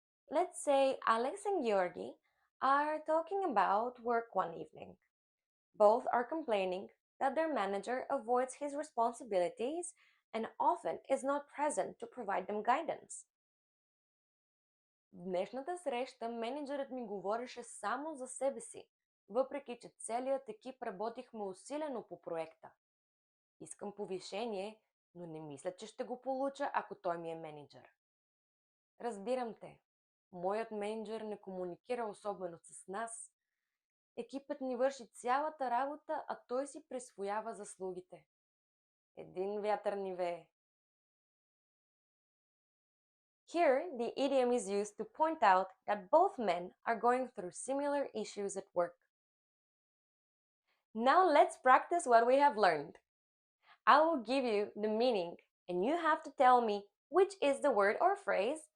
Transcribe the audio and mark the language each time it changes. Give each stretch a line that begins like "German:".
English: Let's say Alex and Georgi are talking about work one evening. Both are complaining that their manager avoids his responsibilities and often is not present to provide them guidance.
Bulgarian: В днешната среща менеджерът ми говореше само за себе си, въпреки че целият екип работихме усилено по проекта. Искам повишение, но не мисля, че ще го получа, ако той ми е менеджер. Разбирам те. Моят менеджер не комуникира особено с нас. Екипът ни върши цялата работа, а той си присвоява заслугите. Един вятър ни вее.
English: Here, the idiom is used to point out that both men are going through similar issues at work. Now let's practice what we have learned. I will give you the meaning, and you have to tell me which is the word or phrase